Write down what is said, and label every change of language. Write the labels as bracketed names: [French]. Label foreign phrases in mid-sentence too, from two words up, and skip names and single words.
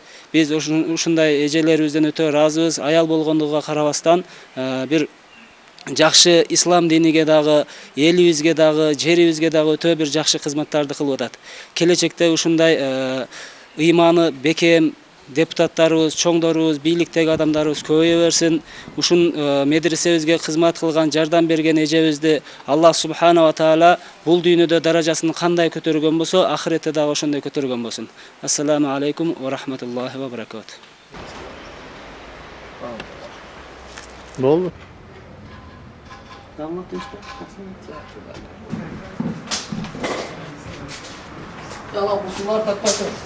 [Kyrgyz] Биз ушундай эжелерибизден өтө разыбыз. Аял болгондугуна карабастан бир жакшы ислам диниге дагы, элибизге дагы, жерибизге дагы өтө бир жакшы кызматтарды кылып атат. Келечекте ушундай ыйманы бекем депутаттарыбыз, чоңдорубуз, бийликтеги адамдарыбыз көбөйө берсин. Ушун медресебизге кызмат кылган, жардам берген эжебизди [Arabic] الله سبحانه وتعالى [Kyrgyz] бул дүйнөдө даражасын кандай көтөргөн болсо, ахиретте дагы ошондой көтөргөн болсун. [Arabic] السلام عليكم ورحمة الله وبركاته. [Kyrgyz] Болду. Яла бусулар татпасын.